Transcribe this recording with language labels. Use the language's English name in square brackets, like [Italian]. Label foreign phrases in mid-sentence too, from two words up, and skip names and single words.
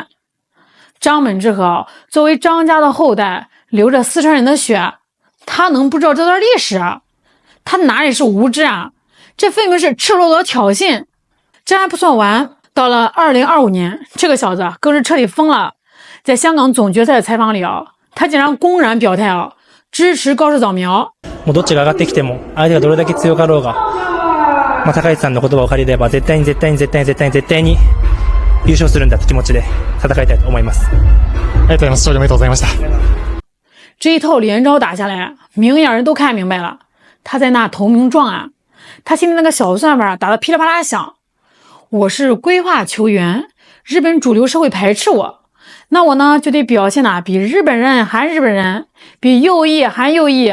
[Chinese] 张本智和作为张家的后代，流着四川人的血，他能不知道这段历史他哪里是无知这分明是赤裸裸的挑衅。这还不算完，到了2025年，这个小子更是彻底疯了。在香港总决赛的采访里他竟然公然表态支持高市早苗。 [Japanese] もうどっちが上がってきても、相手がどれだけ強かろうが、高市さんの言葉を借りれば絶対に優勝するんだって気持ちで戦いたいと思います。ありがとうございます。勝利おめでとうございました。 [Chinese] 这一套连招打下来，明眼人都看明白了，他在那投名状他心里那个小算盘打得噼里啪啦响。我是归化球员，日本主流社会排斥我，那我呢就得表现比日本人还日本人，比右翼还右翼。